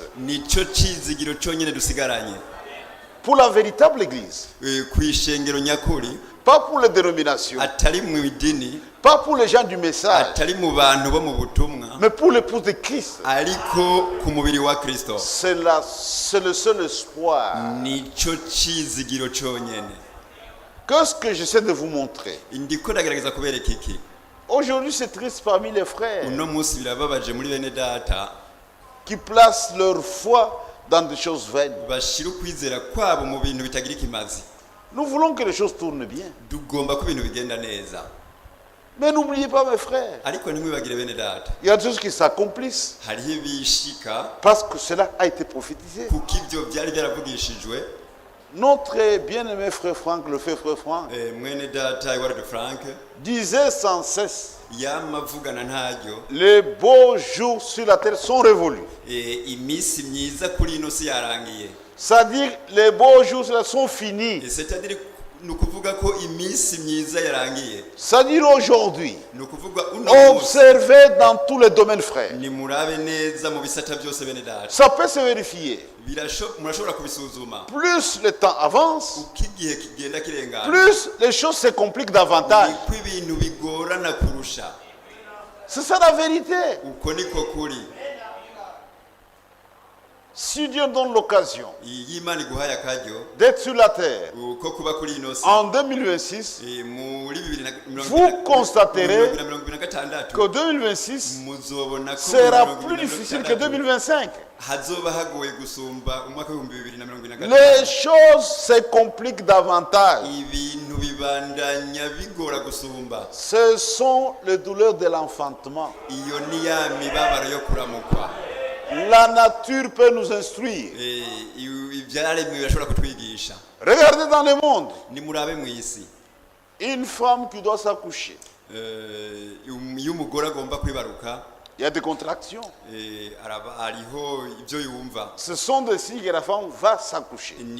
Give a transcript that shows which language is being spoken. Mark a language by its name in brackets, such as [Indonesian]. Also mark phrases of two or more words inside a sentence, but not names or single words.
[Rundi] nico cizigiro cyonyine dusigaranye [French] pour la véritable Église. [Rundi] kwishengero nyakuri, [French] Pas pour les dénominations, [Rundi] atari mu idini, [French] pas pour les gens du message, [Rundi] atari mu bantu bo mu butumwa, [French] mais pour l'épouse de Christ. [Rundi] ariko ku mubiri wa Kristo. [French] C'est le seul espoir. [Rundi] Nico cizigiro cyonyine. [French] Qu'est-ce que j'essaie de vous montrer? [Rundi] Ndiko ndagerageza kubereka iki. [French] Aujourd'hui, c'est triste parmi les frères [Rundi] Uno munsi birababaje muri bene data [French] qui placent leur foi dans des choses vaines. [Rundi] bashira ukwizera kwabo mu bintu bitagira ikimazi. [French] Nous voulons que les choses tournent bien. [Rundi] Tugomba ko ibintu bigenda neza, [French] Mais n'oubliez pas, mes frères, [Rundi] ariko ntimwibagire bene data, [French] il y a des choses qui s'accomplissent [Rundi] hariho ibishika [French] parce que cela a été prophétisé. [Rundi] kuko ibyo byari byaravugishijwe. [French] Notre bien-aimé frère Franck, le frère Franck, [Rundi] Mwene data Edward Frank [French] disait sans cesse, [Rundi] yamavugana ntaryo, [French] les beaux jours sur la terre sont révolus. [Rundi] iminsi myiza kuri ino si yarangiye. [French] C'est-à-dire, les beaux jours sur la terre sont finis. [Rundi] C'est-à-dire ni ukuvuga ko iminsi myiza yarangiye. [French] C'est-à-dire aujourd'hui, [Rundi] Ni ukuvuga uno munsi [French] observez dans tous les domaines, frères. [Rundi] nimurabe neza mu bisata byose bene data. [French] Ça peut se vérifier. [Rundi] Murashobora kubisuzuma. [French] Plus le temps avance, [Rundi] Uko igihe kigenda kirengana, [French] plus les choses se compliquent davantage. [Rundi] niko ibintu bigorana kurusha. [French] C'est ça la vérité. [Rundi] Uko niko kuri. [French] Si Dieu donne l'occasion [Rundi] Iyi Imana iguhaye akaryo [French] d'être sur la terre [Rundi] ko kuba kuri ino si, [French] en 2026, [Rundi] muri [French] vous constaterez 2026 que 2026 [Rundi] muzobona ko [French] sera plus difficile que 2025. [Rundi] hazoba hagoye gusumba umwaka w'ibihumbi 2026. [French] Les choses se compliquent davantage. [Rundi] Ibintu bibandanya bigora gusumba. [French] Ce sont les douleurs de l'enfantement. [Rundi] Iyo ni ya mibabaro yo kuramukwa. [French] La nature peut nous instruire. Regardez dans le monde. Une femme qui doit s'accoucher. Il y a des contractions. Ce sont des signes que la femme va s'accoucher.